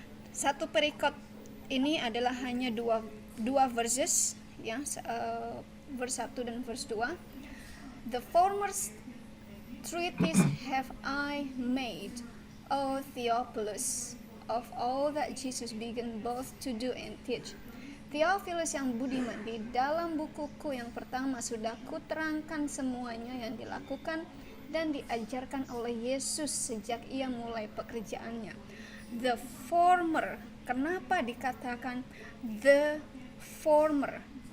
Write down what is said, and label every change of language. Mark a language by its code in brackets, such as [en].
[id] Satu perikop ini adalah hanya dua verses ya, verse 1 dan verse 2. [en] The former treatise have I made, O Theophilus, of all that Jesus began both to do and teach. [id] Theophilus yang budiman, di dalam bukuku yang pertama sudah kuterangkan semuanya yang dilakukan dan diajarkan oleh Yesus sejak ia mulai pekerjaannya. [en] The former, [id] kenapa dikatakan [en] the former?